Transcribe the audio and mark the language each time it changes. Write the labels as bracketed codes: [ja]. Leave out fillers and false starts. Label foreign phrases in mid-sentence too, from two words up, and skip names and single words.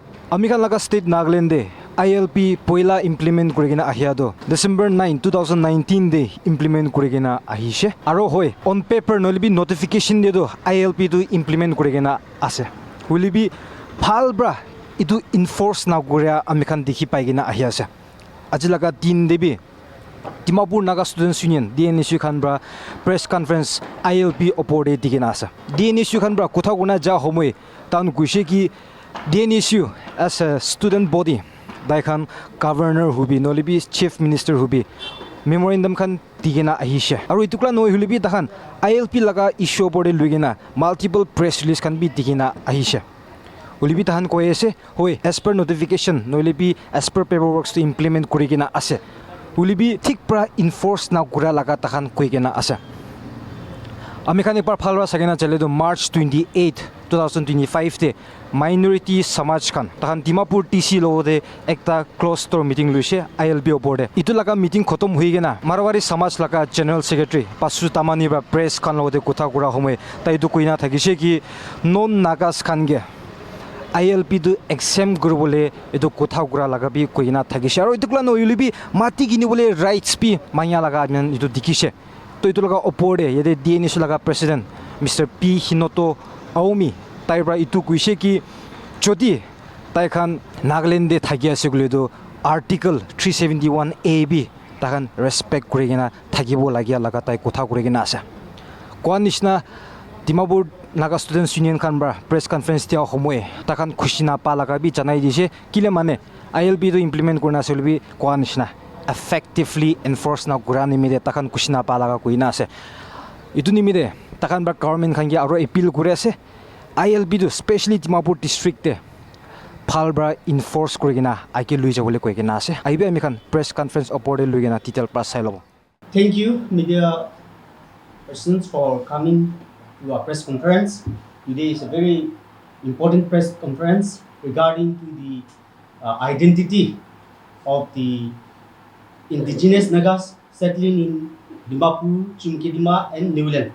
[nag] Amikan laga state Nagaland de ILP poila implement kurigena ahia do December 9 2019 de implement kurigena ahishe aro hoy [en] on paper [nag] nolibi notification de do ILP to implement kurigena ase hulibi phal bra itu enforce na guria amikan dikhi paigena ahia ase ajilaga din debi Dimapur Naga Students Union Dnsu khanbra [en] press conference [nag] ILP oporde digena ase Dnsu khanbra kotha guna ja homoi tan guise ki Dnsu [en] as a student body [nag] Daikan governor hubi nolibi [en] chief minister [nag] hubi memorandum khan digena ahishe aru itukla noi hulibi dakan ILP laga issue bode lugena [en] multiple press release [nag] khan bi digena ahishe hulibi tahan koyese hoy [en] as per notification [nag] nolibi [en] as per paperwork [nag] to implement kurigena ase hulibi thik pra enforce na gura laga tahan koigena ase ami khan ekbar phalwa sagena chale do March 28 2025 te minority Samaj khan tahan Dimapur TC lo de ekta [en] closed door [nag] meeting luise ILP oporde itu laga meeting khotom hoigena Marwari Samaj laga [en] general secretary [nag] Pasu Tamani ba press khan lo de kotha gura homoy tai du koina thagise ki non nagas khan ge ILP do exam gurbole edu kotha gura laga bi koina thagise aro itukla no yulibi mati gini bole rights bi manya laga men itu dikise to itu laga oporde yede Dnsu laga president Mr. P Hinoto Aomi taibra itu kuise ki jodi taikhan Nagaland de thagi ase guledo article 371 AB takan respect kurigena thagibo lagia laga tai kotha kurigena ase kwanishna Dimapur Naga Students Union khanbra [en] press conference [nag] tia homoe takan khushina pa laga bi janai dise kile mane ILP do implement kurna selbi kwanishna [en] effectively enforce [nag] na gurani mide takan khushina pa laga kuina ase itu nimide takan ba government khangi aro appeal kure ase ILP do especially Dimapur district te phalbra enforce kurigena aike lui jabole koigena ase aibe ami khan [en] press conference [nag] oporde luigena title pass sai lobo. [en] Thank you media persons for coming to our press conference. Today is a very important press conference regarding to the identity of the indigenous Nagas settling in Dimapur, Chumkedima and Nagaland.